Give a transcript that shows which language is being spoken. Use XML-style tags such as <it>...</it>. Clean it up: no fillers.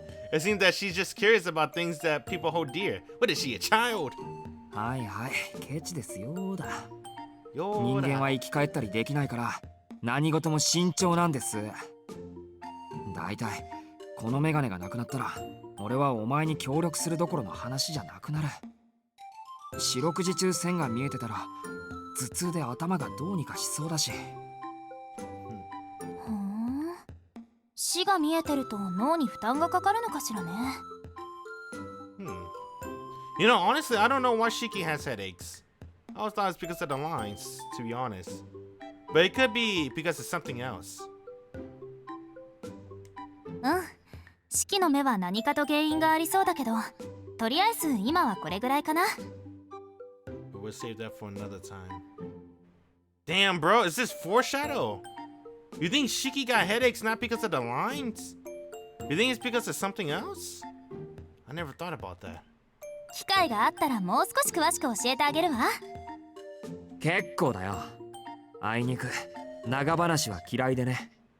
<en>It seems that she's just curious about things that people hold dear. What is she, a child?</en> <ja>はいはい、ケチですよーだ。よ人間は生き返ったりできないから何事も慎重なんです。だいたいこのメガネがなくなったら俺はお前に協力するどころの話じゃなくなる。四六時中線が見えてたら頭痛で頭がどうにかしそうだし。ふん、死が見えてると脳に負担がかかるのかしらね。</ja> <en>You know, honestly, I don't know why Shiki has headaches. I always thought it's because of the lines, to be honest. But it could be because of something else.</en> <ja>シキの目は何かと原因がありそうだけど、とりあえず今はこれぐらいかな。</ja> <en>But we'll save that for another time. Damn, bro, is this foreshadow? You think Shiki got headaches not because of the lines? You think it's because of something else? I never thought about that.</en> <ja>機会があったらもう少し詳しく教えてあげるわ。結構だよ。あいにく長話は嫌いでね。</ja>